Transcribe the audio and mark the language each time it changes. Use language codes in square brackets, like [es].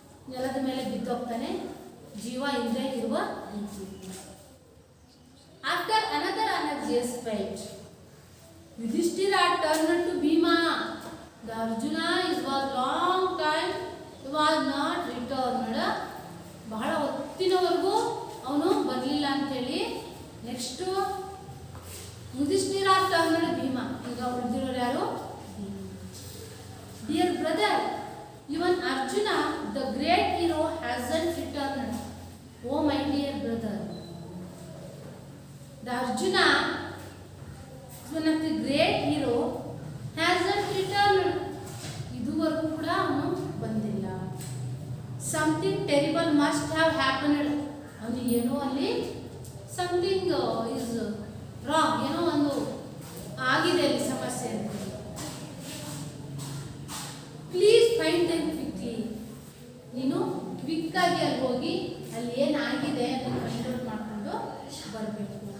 [kn] ನೆಲದ ಮೇಲೆ ಬಿದ್ದೋಗ್ತಾನೆ, ಜೀವ ಇಲ್ಲದೆ ಇರುವ ರೀತಿ. [en] After another unexciting fight, Yudhishthira turned to Bhima. The Arjuna is was long time he was not returned. [kn] ಬಹಳ ಹೊತ್ತಿನವರೆಗೂ ಅವನು ಬರಲಿಲ್ಲ ಅಂತೇಳಿ. [en] Next Yudhishthira turned Bhima. [kn] ಈಗ ಉಳಿದಿರೋರು ಯಾರು? [en] Dear brother, even Arjuna, the great hero, hasn't returned. Oh my dear brother, the Arjuna, one of the great hero, hasn't returned. [kn] ಇದುವರೆಗೂ ಕೂಡ ಅವನು ಬಂದಿಲ್ಲ. [en] Something terrible must have happened. [kn] ಅವನಿಗೆ ಏನೋ ಅಲ್ಲಿ [en] something is wrong, [kn] ಏನೋ ಒಂದು ಆಗಿದೆ ಅಲ್ಲಿ ಸಮಸ್ಯೆ ಅಂತ. [en] Please find them quickly. [kn] ನೀನು ಕ್ವಿಕ್ ಆಗಿ ಅಲ್ಲಿ ಹೋಗಿ ಅಲ್ಲಿ ಏನಾಗಿದೆ ಅದನ್ನು ಫೈಂಡ್ ಔಟ್ ಮಾಡಿಕೊಂಡು ಬರಬೇಕು.